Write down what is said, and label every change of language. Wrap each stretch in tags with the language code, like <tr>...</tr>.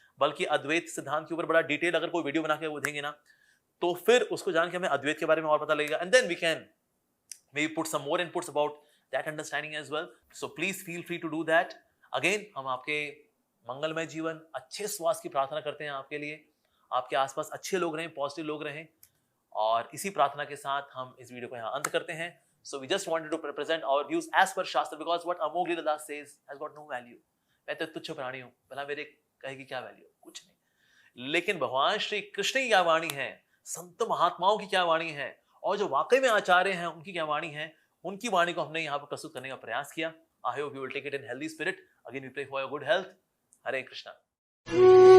<hi>बल्कि अद्वैत सिद्धांत के ऊपर बड़ा डिटेल अगर कोई वीडियो बना के वो देंगे ना, तो फिर उसको जान के हमें अद्वैत के बारे में और पता लगेगा,</hi> <en>And then we can may put some more inputs about that understanding as well. So please feel free to do that.</en> <hi>Again हम आपके मंगलमय जीवन, अच्छे स्वास्थ्य की प्रार्थना करते हैं आपके लिए, आपके आसपास अच्छे लोग रहें, पॉजिटिव लोग रहें, और इसी प्रार्थना के साथ हम इस वीडियो को यहाँ अंत करते हैं।</hi> <en>So we just wanted to present our views as per Shastra, because what Amog Leeladas says has got no value।</en> <hi>मैं तो तुच्छ प्राणी हूँ, भला मेरे कहेगी क्या वैल्यू? कुछ नहीं। लेकिन भगवान श्री कृष्ण की क्या वाणी है, संत महात्माओं की क्या वाणी है, और जो वाकई में आचार्य हैं उनकी क्या वाणी है, उनकी वाणी को हमने यहाँ पर प्रस्तुत करने का प्रयास किया।</hi> <en>I hope you will take it in healthy spirit. Again we pray for your good health.</en> <hi>Hare Krishna.</hi>